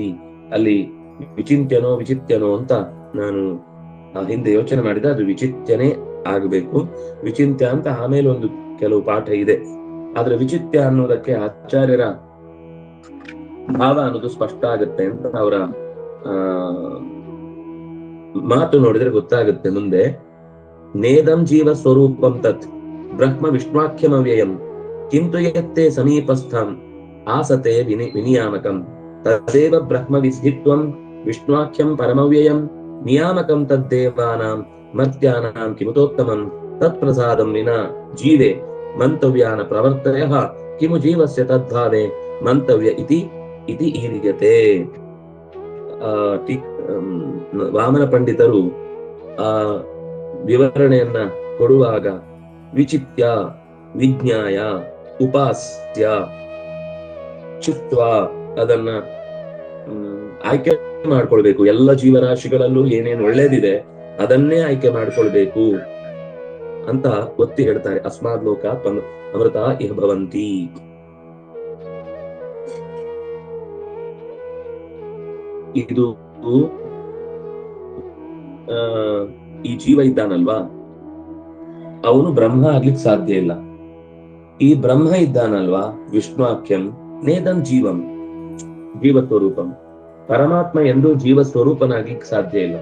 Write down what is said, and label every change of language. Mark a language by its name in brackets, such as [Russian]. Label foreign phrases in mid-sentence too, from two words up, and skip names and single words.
[Kannada] ಅಲ್ಲಿ ವಿಚಿತ್ಯನೋ ವಿಚಿತ್ಯನೋ ಅಂತ ನಾನು ಹಿಂದೆ ಯೋಚನೆ ಮಾಡಿದ, ಅದು ವಿಚಿತ್ಯನೇ ಆಗಬೇಕು. ವಿಚಿತ್ಯ ಅಂತ ಆಮೇಲೆ ಒಂದು ಕೆಲವು ಪಾಠ ಇದೆ, ಆದ್ರೆ ವಿಚಿತ್ಯ ಅನ್ನೋದಕ್ಕೆ ಆಚಾರ್ಯರ ಭಾವ ಅನ್ನೋದು ಸ್ಪಷ್ಟ ಆಗುತ್ತೆ ಅಂತ ಅವರ ಮಾತು ನೋಡಿದ್ರೆ ಗೊತ್ತಾಗುತ್ತೆ ಮುಂದೆ. [Sanskrit] ನೇದಂ ಜೀವ ಸ್ವರೂಪಂ ತತ್ ಬ್ರಹ್ಮ ವಿಷ್ಣುವಾಖ್ಯಮವ್ಯಯಂ ಕಿಂತು ಯತ್ತೆ ಸಮೀಪಸ್ಥಂ ಆಸತೆ ವಿನಿಯಾಮಕಂ ತದೇವ ಬ್ರಹ್ಮ ವಿಸ್ಧಿತ್ವಂ ವಿಷ್ಣುವಾಖ್ಯಂ ಪರಮವ್ಯಯಂ ನಿಯಾಮಕಂ ತದ್ದೇವಾನಾಂ ಮರ್ತ್ಯಾನಾಂ ಕಿಮುತೋತ್ತಮಂ ತತ್ಪ್ರಸಾದಂ ವಿನಾ ಜೀವೆ ಮಂತವ್ಯಾನ ಪ್ರವರ್ತಯಃ ಕಿಮು ಜೀವಸ್ಯ ತದ್ಭಾವೆ ಮಂತವ್ಯ ಇತಿ ಈರಿಯತೆ. [Kannada] ವಾಮನ ಪಂಡಿತರು ಆ ವಿವರಣೆಯನ್ನ ಕೊಡುವಾಗ [Sanskrit] ವಿಚಿತ್ಯ, ವಿಜ್ಞಾಯ, ಉಪಾಸ್ಯ, ಚಿತ್ವ [Kannada] ಅದನ್ನ ಆಯ್ಕೆ ಮಾಡ್ಕೊಳ್ಬೇಕು. ಎಲ್ಲ ಜೀವರಾಶಿಗಳಲ್ಲೂ ಏನೇನು ಒಳ್ಳೇದಿದೆ ಅದನ್ನೇ ಆಯ್ಕೆ ಮಾಡ್ಕೊಳ್ಬೇಕು ಅಂತ ಒತ್ತಿ ಹೇಳ್ತಾರೆ. [Sanskrit] ಅಸ್ಮಾದ್ ಲೋಕ ಅಮೃತ ಇಹ ಭವಂತಿ. [Kannada] ಇದು ಈ ಜೀವ ಇದ್ದಾನಲ್ವಾ, ಅವನು ಬ್ರಹ್ಮ ಆಗ್ಲಿಕ್ಕೆ ಸಾಧ್ಯ ಇಲ್ಲ. ಈ ಬ್ರಹ್ಮ ಇದ್ದಾನಲ್ವಾ [Sanskrit] ವಿಷ್ಣುವಾಕ್ಯಂ ನೇದಂ ಜೀವಂ ಜೀವಸ್ವರೂಪಂ, [Kannada] ಪರಮಾತ್ಮ ಎಂದು ಜೀವ ಸ್ವರೂಪನಾಗ್ಲಿಕ್ಕೆ ಸಾಧ್ಯ ಇಲ್ಲ.